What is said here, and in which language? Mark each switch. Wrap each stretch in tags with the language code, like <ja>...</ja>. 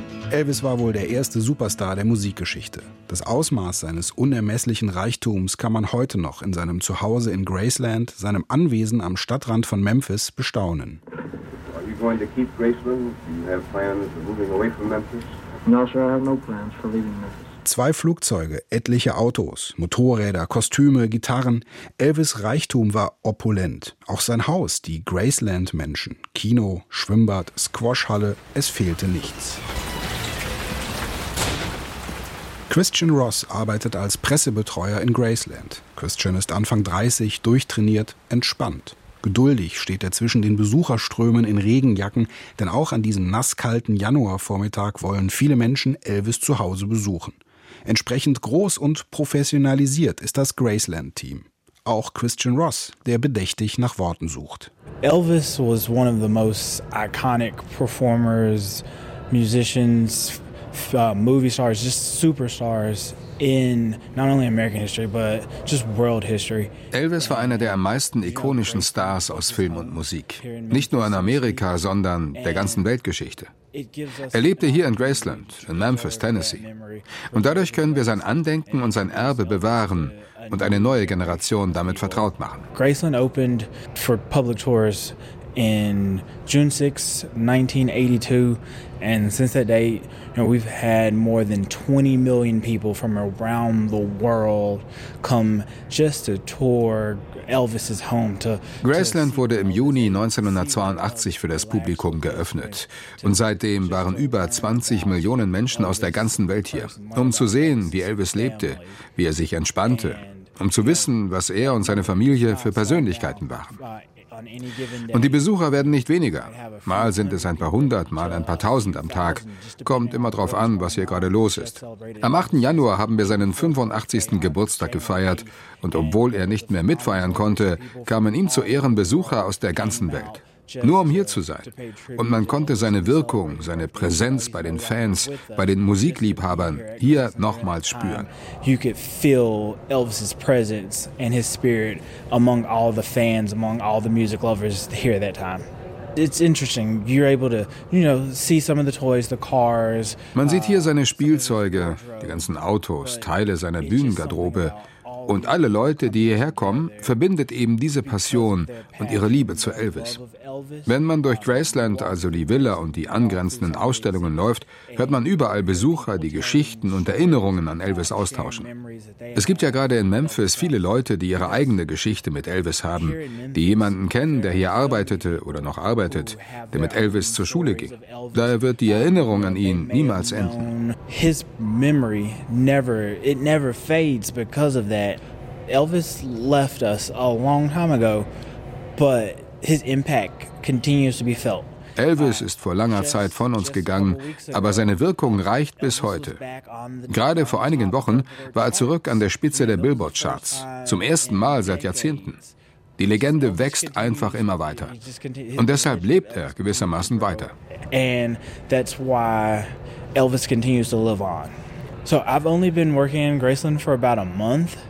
<de>Elvis war wohl der erste Superstar der Musikgeschichte. Das Ausmaß seines unermesslichen Reichtums kann man heute noch in seinem Zuhause in Graceland, seinem Anwesen am Stadtrand von Memphis, bestaunen.</de> <en>Are you going to keep Graceland? Do you have plans of moving away from Memphis? No, sir, I have no plans for leaving Memphis.</en> <de>Zwei Flugzeuge, etliche Autos, Motorräder, Kostüme, Gitarren. Elvis' Reichtum war opulent. Auch sein Haus, die Graceland-Menschen. Kino, Schwimmbad, Squashhalle, es fehlte nichts. Christian Ross arbeitet als Pressebetreuer in Graceland. Christian ist Anfang 30, durchtrainiert, entspannt. Geduldig steht er zwischen den Besucherströmen in Regenjacken, denn auch an diesem nasskalten Januarvormittag wollen viele Menschen Elvis zu Hause besuchen. Entsprechend groß und professionalisiert ist das Graceland-Team. Auch Christian Ross, der bedächtig nach Worten sucht.</de> <en>Elvis was one of the most iconic performers, musicians, movie stars, just superstars in not only American history, but just world history.</en> <de>Elvis war einer der am meisten ikonischen Stars aus Film und Musik. Nicht nur in Amerika, sondern der ganzen Weltgeschichte. Er lebte hier in Graceland, in Memphis, Tennessee. Und dadurch können wir sein Andenken und sein Erbe bewahren und eine neue Generation damit vertraut machen.</de> <en>Graceland opened for public tours in June 6, 1982. And since that date, you know, we've had more than 20 million people from around the world come just to tour Elvis' home.</en> <de>Graceland wurde im Juni 1982 für das Publikum geöffnet. Und seitdem waren über 20 Millionen Menschen aus der ganzen Welt hier, um zu sehen, wie Elvis lebte, wie er sich entspannte, um zu wissen, was er und seine Familie für Persönlichkeiten waren. Und die Besucher werden nicht weniger. Mal sind es ein paar hundert, mal ein paar tausend am Tag. Kommt immer drauf an, was hier gerade los ist. Am 8. Januar haben wir seinen 85. Geburtstag gefeiert. Und obwohl er nicht mehr mitfeiern konnte, kamen ihm zu Ehren Besucher aus der ganzen Welt. Nur um hier zu sein. Und man konnte seine Wirkung, seine Präsenz bei den Fans, bei den Musikliebhabern hier nochmals spüren.</de> <en>You could feel Elvis' presence and his spirit among all the fans, among all the music lovers here at that time. It's interesting. You're able to, you know, see some of the toys, the cars.</en> <de>Man sieht hier seine Spielzeuge, die ganzen Autos, Teile seiner Bühnengarderobe. Und alle Leute, die hierher kommen, verbindet eben diese Passion und ihre Liebe zu Elvis. Wenn man durch Graceland, also die Villa und die angrenzenden Ausstellungen läuft, hört man überall Besucher, die Geschichten und Erinnerungen an Elvis austauschen. Es gibt ja gerade in Memphis viele Leute, die ihre eigene Geschichte mit Elvis haben, die jemanden kennen, der hier arbeitete oder noch arbeitet, der mit Elvis zur Schule ging. Daher wird die Erinnerung an ihn niemals enden.</de> <en>His memory never, it never fades because of that. Elvis left us a long time ago, but his impact continues to be felt.</en> <de>Elvis ist vor langer Zeit von uns gegangen, aber seine Wirkung reicht bis heute. Gerade vor einigen Wochen war er zurück an der Spitze der Billboard-Charts, zum ersten Mal seit Jahrzehnten. Die Legende wächst einfach immer weiter. Und deshalb lebt er gewissermaßen weiter.</de> <en>And that's why Elvis continues to live on. So I've only been working in Graceland for about a month.</en>